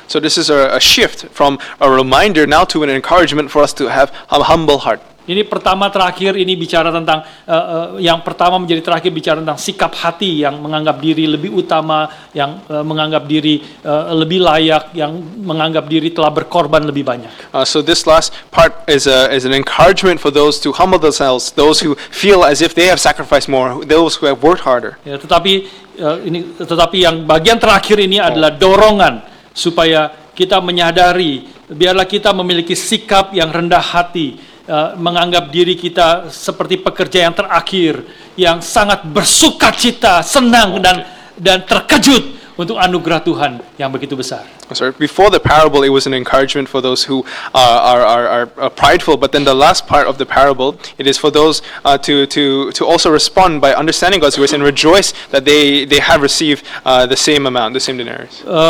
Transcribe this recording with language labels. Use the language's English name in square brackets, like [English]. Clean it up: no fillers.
[English] So this is a shift from a reminder now to an encouragement for us to have a humble heart. [Indonesian] Ini pertama terakhir ini bicara tentang yang pertama menjadi terakhir bicara tentang sikap hati yang menganggap diri lebih utama, yang menganggap diri lebih layak, yang menganggap diri telah berkorban lebih banyak. [English] So this last part is an encouragement for those to humble themselves, those who feel as if they have sacrificed more, those who have worked harder. [Indonesian] Ya, tetapi yang bagian terakhir ini adalah dorongan supaya kita menyadari, biarlah kita memiliki sikap yang rendah hati. Menganggap diri kita seperti pekerja yang terakhir, yang sangat bersukacita, senang dan terkejut untuk anugerah Tuhan yang begitu besar. [English] Sorry, before the parable, it was an encouragement for those who are prideful. But then the last part of the parable, it is for those to also respond by understanding God's grace and rejoice that they have received the same amount, the same denarius.